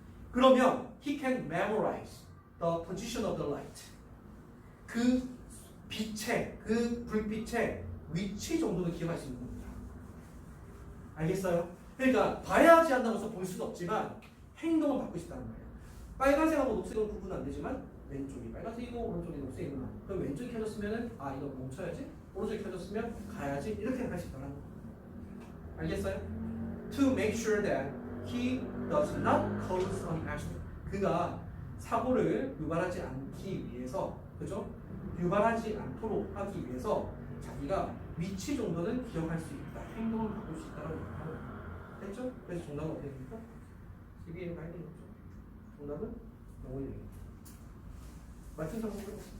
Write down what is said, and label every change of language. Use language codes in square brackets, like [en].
[ko] 그러면 [en] he can memorize the position of the light [ko] 그 빛의 그 불빛의 위치 정도는 기억할 수 있는 겁니다. 알겠어요? 그러니까 봐야지 한다고 해서 볼 수는 없지만 행동을 바꿀 수 있다는 거예요. 빨간색하고 녹색은 구분 안 되지만 왼쪽이 빨간색이고 오른쪽이 녹색이구나. 그럼 왼쪽이 켜졌으면 아 이거 멈춰야지. 오른쪽이 켜졌으면 가야지. 이렇게 할 수 있다는 거예요. 알겠어요? [en] To make sure that he does not cause an accident. [ko] 그가 사고를 유발하지 않기 위해서 그죠? 유발하지 않도록 하기 위해서 자기가 위치 정도는 기억할 수 있다. 행동을 바꿀 수 있다는 거예요. 됐죠? 그래서 정답은 어떻게 됩니까? 12에 가야 되겠죠. 정답은 영원히 되겠죠. 맞춘 사람 보세요.